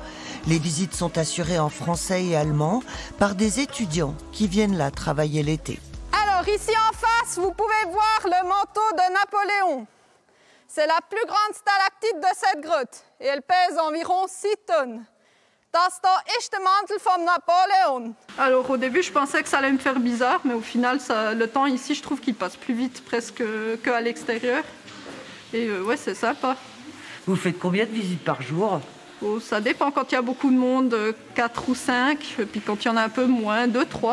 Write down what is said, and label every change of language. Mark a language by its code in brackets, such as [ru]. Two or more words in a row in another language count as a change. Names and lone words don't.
[fr] Les visites sont assurées en français et allemand par des étudiants qui viennent là travailler l'été. Alors ici en face, vous pouvez voir le manteau de Napoléon. C'est la plus grande stalactite de cette grotte et elle pèse environ 6 tonnes. [de] Das ist der erste Mantel von Napoléon. [fr] Alors au début, je pensais que ça allait me faire bizarre, mais au final, le temps ici, je trouve qu'il passe plus vite presque qu'à l'extérieur. Et ouais, c'est sympa. Vous faites combien de visites par jour? Oh, ça dépend. Quand il y a beaucoup de monde, 4 ou 5. Et puis quand il y en a un peu moins, 2, 3.